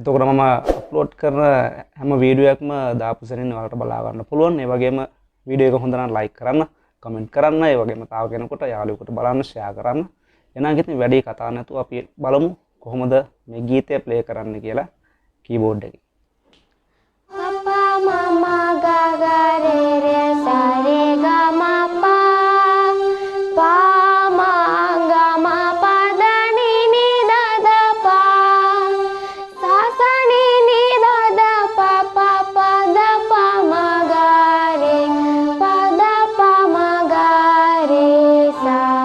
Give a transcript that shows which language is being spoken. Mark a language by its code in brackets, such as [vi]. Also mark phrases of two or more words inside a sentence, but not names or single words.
[si] එතකොට මම upload කරන හැම වීඩියෝ එකක්ම දාපු සැනින් ඔයාලට බලා ගන්න පුළුවන්. ඒ වගේම වීඩියෝ එක හොඳ නම් like කරන්න, comment කරන්න, ඒ වගේම තව කෙනෙකුට යාළුවෙකුට බලන්න share කරන්න. එහෙනම් ඉතින් වැඩි කතා නැතුව අපි බලමු කොහොමද මේ ගීතය play කරන්න කියලා keyboard එකේ. Gagare re sa re ga ma pa pa ma ga ma pa da ni da da pa sa sa ni da da pa pa pa da pa ma ga re pa da pa ma ga re sa